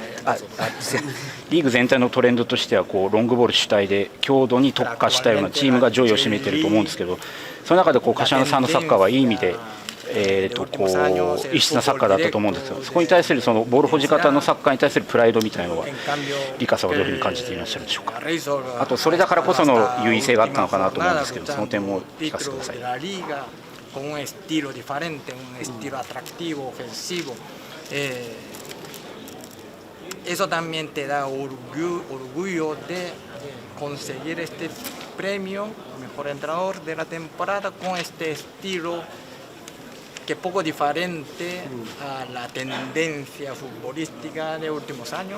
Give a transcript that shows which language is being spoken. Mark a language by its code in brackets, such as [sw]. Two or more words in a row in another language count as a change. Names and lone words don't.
[ja] リーグ全体のトレンドとしてはロングボール主体で強度に特化したようなチームが上位を占めていると思うんですけど、その中で柏さんのサッカーはいい意味で異質なサッカーだったと思うんですよ。そこに対するそのボール保持型のサッカーに対するプライドみたいなのはリカさんはどういうふうに感じていらっしゃるでしょうか。あとそれだからこその優位性があったのかなと思うんですけど、その点も聞かせてください。 [es] con un estilo diferente, un estilo atractivo, ofensivo. Eso también te da orgullo de conseguir este premio, mejor entrenador de la temporada, con este estilo que es poco diferente a la tendencia futbolística de últimos años.